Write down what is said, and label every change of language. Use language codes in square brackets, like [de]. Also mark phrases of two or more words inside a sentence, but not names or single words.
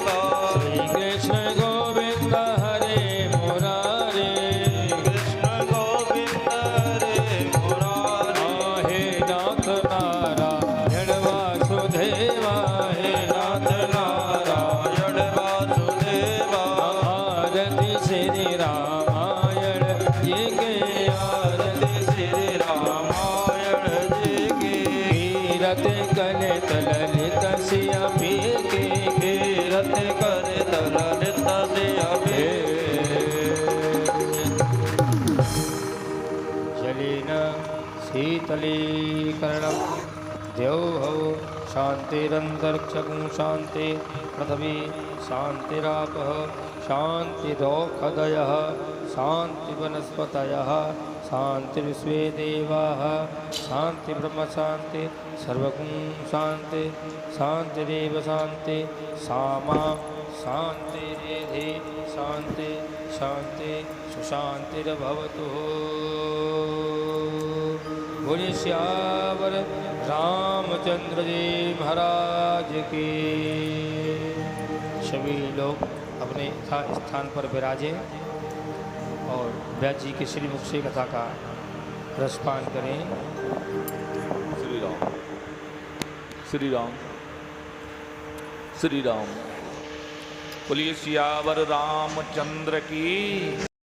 [sa] श्रीकृष्ण गोविन्द हरे मुरारे कृष्ण गोविन्द हरे मुरारे हे नाथ नारायण वासुदेवा हे नाथ नारायण वासुदेवा [hi] आरती श्री रामायण जी के आरती श्री रामायण जी की कीरत कलित ललित सिया पी के कीरत कलित ललित सिय भी [sa] जलेन शीतलीकरणं द्यौः शान्तिरन्तरिक्षं शान्ति पृथिवी शान्तिरापः शान्तिरोषधयः शान्तिवनस्पतयः शान्तिर्विश्वे देवाः शान्तिब्रह्म शान्ति सर्वगुं शान्ति शान्तिरेव शान्ति सामा शान्तिरेधि शान्ति शान्ति सुशान्तिर्भवतु [hi] बोले श्यावर रामचंद्र जी महाराज की। सभी लोग अपने स्थान पर विराजें और व्यास जी के श्रीमुख से कथा का रसपान करें। श्री राम श्री राम श्री राम। बोलिए सियावर रामचंद्र की